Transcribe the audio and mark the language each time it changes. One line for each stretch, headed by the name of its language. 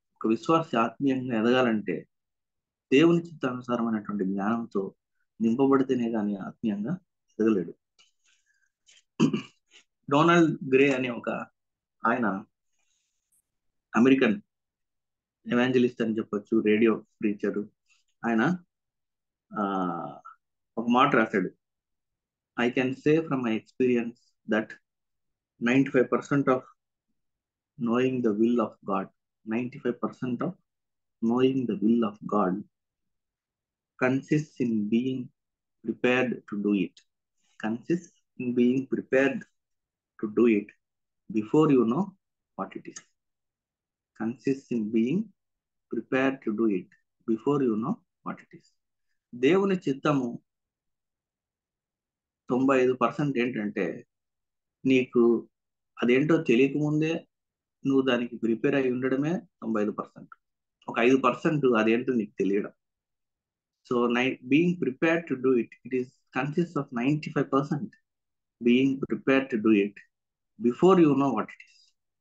Telugu: ఒక విశ్వాసి ఆత్మీయంగా ఎదగాలంటే దేవుని చిత్తానుసారమైనటువంటి జ్ఞానంతో నింపబడితేనే కానీ ఆత్మీయంగా ఎదగలేడు. డొనాల్డ్ గ్రే అనే ఒక ఆయన అమెరికన్ ఎవాంజలిస్ట్ అని చెప్పొచ్చు, రేడియో ప్రీచరు. ఆయన ఒక మాట రాశాడు,
English: I can say from my experience that 95% of knowing the will of God, 95% of knowing the will of God consists in being prepared to do it. Consists in being prepared to do it before you know what it is. Consists in being prepared to do it before you know what it is.
Telugu: దేవుని చిత్తము 95% ఏంటంటే, నీకు అదేంటో తెలియకముందే నువ్వు దానికి prepare అయి ఉండడమే 95%. ఒక 5% అదేంటో నీకు తెలియడం.
English: So being prepared to do it, it is consist of 95% being prepared to do it before you know what it is.